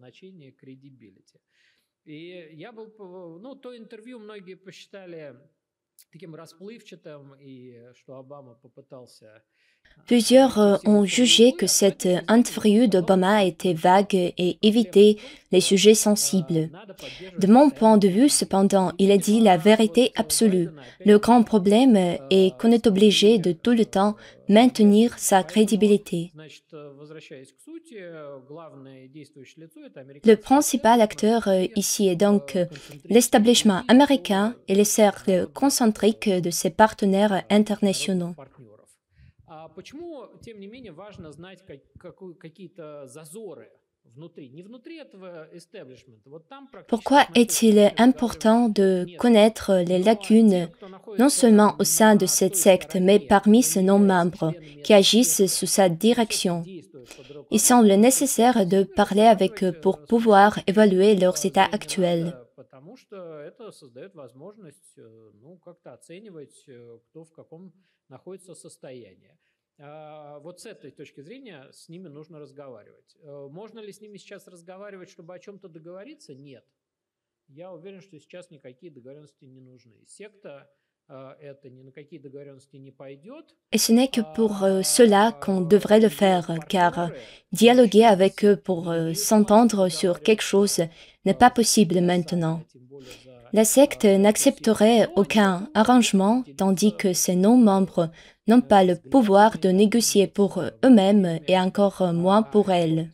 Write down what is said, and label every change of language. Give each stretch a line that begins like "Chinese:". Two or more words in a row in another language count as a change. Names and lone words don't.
Russian: И я был, ну, то интервью многие посчитали таким расплывчатым, и что Обама попытался
French: Plusieurs ont jugé que cette interview d'Obama était vague et évitait les sujets sensibles. De mon point de vue, cependant, il a dit la vérité absolue. Le grand problème est qu'on est obligé de tout le temps maintenir sa crédibilité. Le principal acteur ici est donc l'establishment américain et les cercles concentriques de ses partenaires internationaux.
Russian: Почему, тем не менее, важно знать какие-то зазоры внутри, не внутри этого establishment. Вот там
French: Pourquoi est-il important de connaître les lacunes, non seulement au sein de cette secte, mais parmi ses non-membres qui agissent sous sa direction? Il semble nécessaire de parler avec eux pour pouvoir évaluer leurs états actuels.
Russian: Потому что это создает возможность, ну, как-то оценивать, кто в каком находится состоянии. Вот с этой точки зрения с ними нужно разговаривать. Можно ли с ними сейчас разговаривать, чтобы о чем-то договориться? Нет. Я уверен, что сейчас никакие договоренности не нужны. Секта это ни на какие договоренности не пойдет.
French: Et ce n'est que pour cela qu'on devrait le faire, car dialoguer avec eux pour s'entendre sur quelque chose n'est pas possible maintenant. La secte n'accepterait aucun arrangement, tandis que ses non-membres n'ont pas le pouvoir de négocier pour eux-mêmes et encore moins pour elles.